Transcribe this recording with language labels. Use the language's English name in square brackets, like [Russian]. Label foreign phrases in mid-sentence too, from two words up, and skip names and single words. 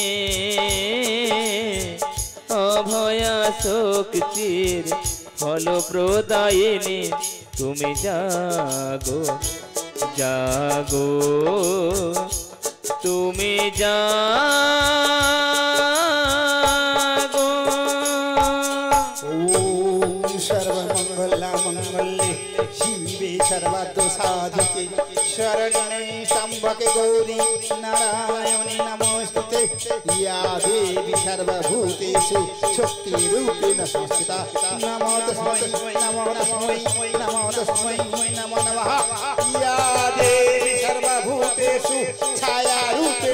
[Bangla] অভয়া শক্তির ফলপ্রদায়িনী তুমি জাগো জাগো তুমি জাগো [Sanskrit] ওম সর্বমঙ্গলা মঙ্গলে শিবে সর্বদোষাধিকে শরণ্যে ত্র্যম্বকে গৌরী নারায়ণী নমস্তুতে ইয়া দেবী সর্বভূতেষু শক্তিরূপেণ সংস্থিতা নমো তস্मै নমো তস্मै নমো তস্मै নমো নমঃ ইয়া দেবী সর্বভূতেষু ছায়ারূপেণ